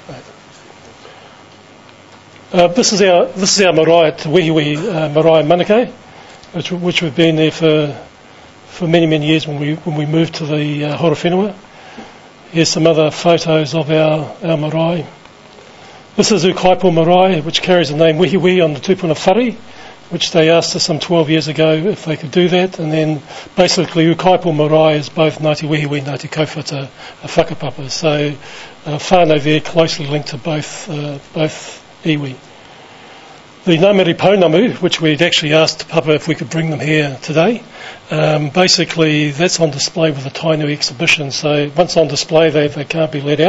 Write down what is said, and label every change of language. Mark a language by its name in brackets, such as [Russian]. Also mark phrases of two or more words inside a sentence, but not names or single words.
[English] This is our marae at Te Iwi marae Manukau, which we've been there for many years when we moved to the Horowhenua. Here's some other photos of our marae. This is Ukaipo marae, which carries the name Wehi Wehi on the [Māori] tupuna whare, [English] which they asked us some 12 years ago if they could do that. And then basically Ukaipo marae is both Ngati Wehi Wehi, Ngati Kauwhata, whakapapa. So whānau there closely linked to both iwi. The Ngāmeri Pounamu, which we'd actually asked Papa if we could bring them here today, basically that's on display with the Tainui exhibition, so once on display they can't be let out.